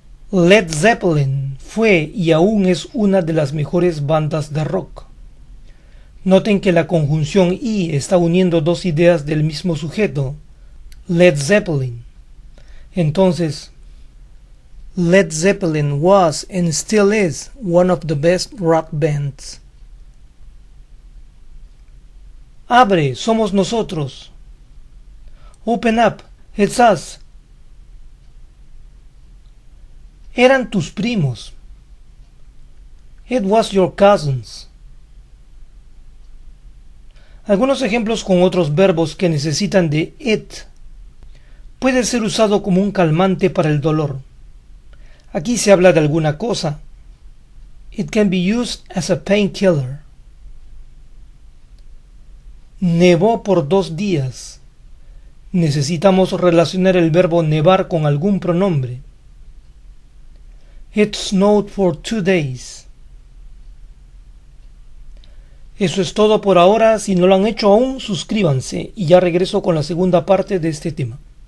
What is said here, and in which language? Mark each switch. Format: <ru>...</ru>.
<es>Led Zeppelin fue y aún es una de las mejores bandas de rock. Noten que la conjunción y está uniendo dos ideas del mismo sujeto, Led Zeppelin.</es> <en>Entonces, Led Zeppelin was and still is one of the best rock bands.</en> <es>Abre, somos nosotros.</es> <en>Open up, it's us.</en> <es>Eran tus primos.</es> <en>It was your cousins.</en> <es>Algunos ejemplos con otros verbos que necesitan de it. Puede ser usado como un calmante para el dolor. Aquí se habla de alguna cosa.</es> <en>It can be used as a painkiller.</en> <es>Nevó por 2 días. Necesitamos relacionar el verbo nevar con algún pronombre.</es> <en>It snowed for 2 days.</en> <es>Eso es todo por ahora. Si no lo han hecho aún, suscríbanse y ya regreso con la segunda parte de este tema.</es>